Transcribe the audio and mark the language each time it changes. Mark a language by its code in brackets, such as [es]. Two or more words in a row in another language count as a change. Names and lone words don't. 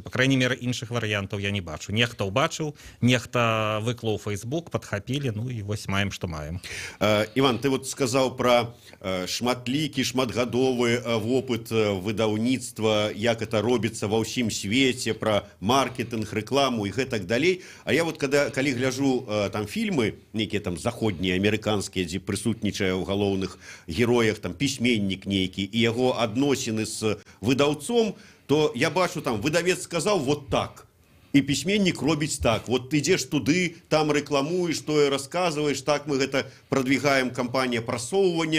[ru] Па крайней меры, [be] іншых варыянтаў я не бачу. Нехта ўбачыў, нехта выклаў у Фейсбук, падхапілі, ну і вось маем, што маем. Іван, ты вот сказаў пра шматлікі, шматгадовы вопыт выдаўніцтва, як это робіцца ва ўсім свеце, пра [ru] маркетинг, рекламу и [be] гэтак далей. А я вот калі гляжу там фільмы, некія там заходнія, амерыканскія, дзе прысутнічае ў галоўных героях, там пісьменнік нейкі і яго адносіны з выдаўцом, то я бачу там выдавец сказаў вот так. І пісьменнік робіць так. Вот ты ідзеш туды, там рэкламуеш, тое расказваеш, так мы гэта прадвігаем, кампанія прасоўвання.